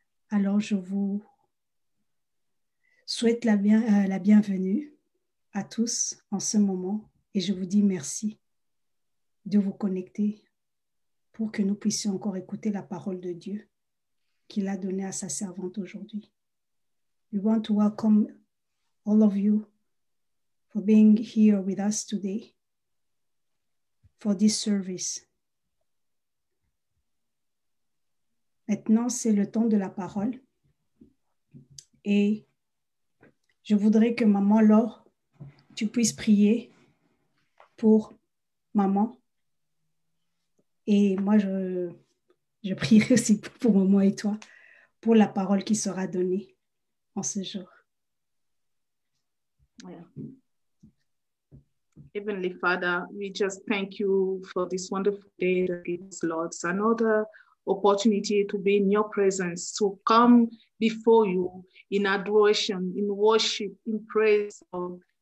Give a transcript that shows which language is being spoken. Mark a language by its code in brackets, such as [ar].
[fr] Alors, je vous souhaite la bienvenue à tous en ce moment et je vous dis merci de vous connecter pour que nous puissions encore écouter la parole de Dieu qu'il a donnée à sa servante aujourd'hui. [en] We want to welcome all of you for being here with us today for this service. [fr] Maintenant, c'est le temps de la parole et je voudrais que maman Laure, tu puisses prier pour maman et moi je prierai aussi pour maman et toi pour la parole qui sera donnée en ce jour. [en] Yeah. Heavenly Father, we just thank you for this wonderful day that gives, Lord, another opportunity to be in your presence, to come before you in adoration, in worship, in praise. Lord.